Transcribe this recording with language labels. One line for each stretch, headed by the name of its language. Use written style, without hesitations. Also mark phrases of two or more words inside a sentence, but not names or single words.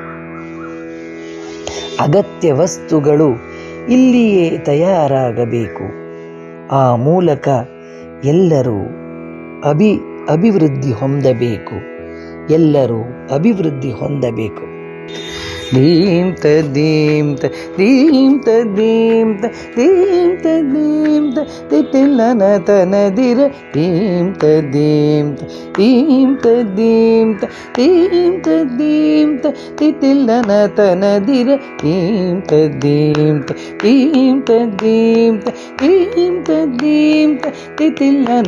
Kannada: ಅಗತ್ಯ ವಸ್ತುಗಳು ಇಲ್ಲಿಯೇ ತಯಾರಾಗಬೇಕು. ಆ ಮೂಲಕ ಎಲ್ಲರೂ ಅಭಿವೃದ್ಧಿ ಹೊಂದಬೇಕು, ಎಲ್ಲರೂ ಅಭಿವೃದ್ಧಿ ಹೊಂದಬೇಕು. ದೀಂ ತದೀಂ ತದೀಂ ತದೀಂ ತದೀಂ ತದೀಂ ತಿತಿಲ್ಲನ ತನದಿರ ದೀಂ ತದೀಂ ತದೀಂ ತದೀಂ ತದೀಂ ತದೀಂ ತಿತಿಲ್ಲನ ತನದಿರ ದೀಂ ತದೀಂ ತದೀಂ ತದೀಂ ತದೀಂ ತದೀಂ ತಿತಿಲ್ಲನ